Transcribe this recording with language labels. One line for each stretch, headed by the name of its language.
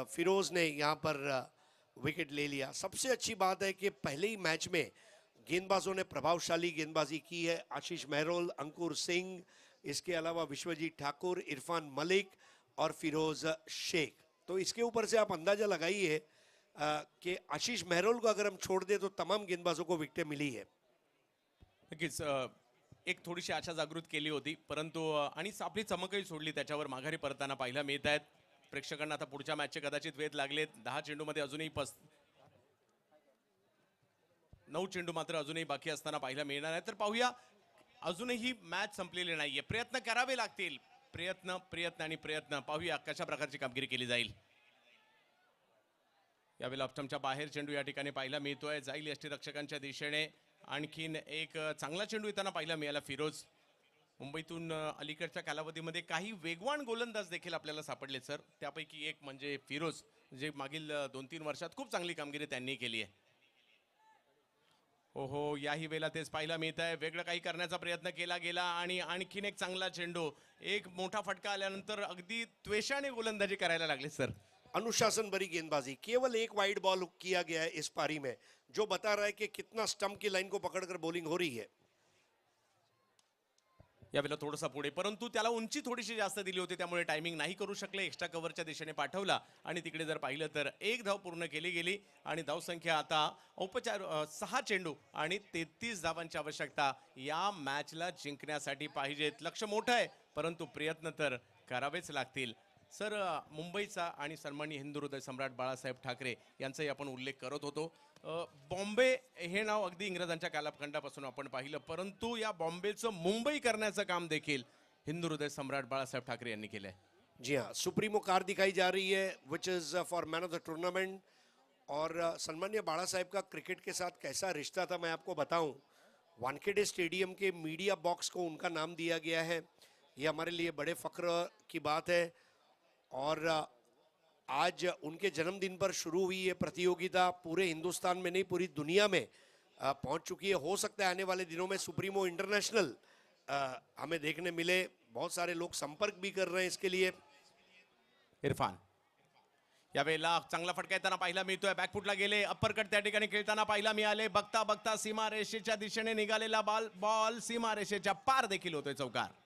Hindi: फिरोज ने यहाँ पर विकेट ले लिया. सबसे अच्छी बात है कि पहले ही मैच में गेंदबाजों ने प्रभावशाली गेंदबाजी की है. आशीष मेहरोल, अंकुर सिंह, इसके अलावा विश्वजीत ठाकुर, इरफान मलिक और फिरोज शेख. तो इसके ऊपर से आप अंदाजा लगाइए कि आशीष मेहरोल को अगर हम छोड़ दें तो तमाम गेंदबाजों को विकेटें मिली है.
Marathi: नक्कीच एक थोडीशी आशा जागृत केली होती, परंतु आणि आपली चमकही सोडली, त्याच्यावर माघारी परताना पाहायला मिळत आहेत. प्रेक्षकांना आता पुढच्या मॅचचे कदाचित वेध लागलेत. 10 चेंडूमध्ये अजूनही 9 चेंडू मात्र अजूनही बाकी असताना पाहायला मिळणार आहे. तर पाहूया, अजूनही मॅच संपलेली नाहीये, प्रयत्न करावे लागतील. प्रयत्न प्रयत्न आणि प्रयत्न. पाहूया कशा प्रकारची कामगिरी केली जाईल. यावेळेला ऑप्टमच्या बाहेर चेंडू या ठिकाणी पाहायला मिळतोय, जाईल यष्टीरक्षकांच्या दिशेने. आणखीन एक चांगला चेंडू येताना पाहायला मिळाला फिरोज. मुंबईतून अलीकडच्या कालावधीमध्ये काही वेगवान गोलंदाज देखील आपल्याला सापडले सर, त्यापैकी एक म्हणजे फिरोज, जे मागील 2-3 वर्षात खूप चांगली कामगिरी त्यांनी केली आहे. ओहो, याही वेळेला तेच पाहायला मिळत आहे, वेगळं काही करण्याचा प्रयत्न केला गेला आणि आणखीन एक चांगला चेंडू. एक मोठा फटका आल्यानंतर अगदी त्वेषाने गोलंदाजी करायला लागले सर. अनुशासन भरी गेंदबाजी, केवल एक वाइड बॉल किया गया है इस पारी में, जो बता रहा है कि कितना स्टंप की लाइन को पकड़कर बॉलिंग हो रही है. यावेळेला थोडासा पुढे, परंतु त्याला उंची थोडीशी जास्त दिली होती, त्यामुळे टायमिंग नाही करू शकले. एक्स्ट्रा कव्हरच्या दिशेने पाठवला आणि तिकडे जर पाहिलं तर एक धाव पूर्ण केली गेली आणि धावसंख्या आता 6 चेंडू आणि 33 धावांची आवश्यकता या मॅचला जिंकण्यासाठी पाहिजेत. लक्ष मोठं आहे, परंतु प्रयत्न तर करावेच लागतील. सर, मुंबईचा आणि सन्माननीय हिंदू हृदय सम्राट बाळासाहेब ठाकरे यांचाही आपण उल्लेख करत होतो. बॉम्बे हे नाव अगदी इंग्रजांच्या कालखंडापासून आपण पाहिलं, परंतु या बॉम्बेचं मुंबई करण्याचं काम देखील हिंदू हृदय सम्राट बाळासाहेब ठाकरे यांनी केलं आहे.
Hindi: जी हाँ, सुप्रीमो कार दिखाई जा रही है
English: Which is for man of the tournament.
Hindi: और सन्मान्य बाड़ा साहेब का क्रिकेट के साथ कैसा रिश्ता था मैं आपको बताऊं. वानखेड़े स्टेडियम के मीडिया बॉक्स को उनका नाम दिया गया है, ये हमारे लिए बड़े फ़ख्र की बात है. और आज उनके जन्मदिन पर शुरू हुई ये प्रतियोगिता पूरे हिंदुस्तान में नहीं पूरी दुनिया में पहुंच चुकी है. हो सकता है आने वाले दिनों में सुप्रीमो इंटरनेशनल हमें देखने मिले. बहुत सारे लोग संपर्क भी कर रहे हैं इसके लिए.
Marathi: इरफान यावेळेला चांगला फटका येताना पाहायला मिळतोय, बॅकफुटला गेले, अप्परकट त्या ठिकाणी खेळताना पाहायला मिळाले. बघता बघता सीमा रेषेच्या दिशेने निघालेला बॉल सीमा रेषेच्या पार देखील होतोय चौकार.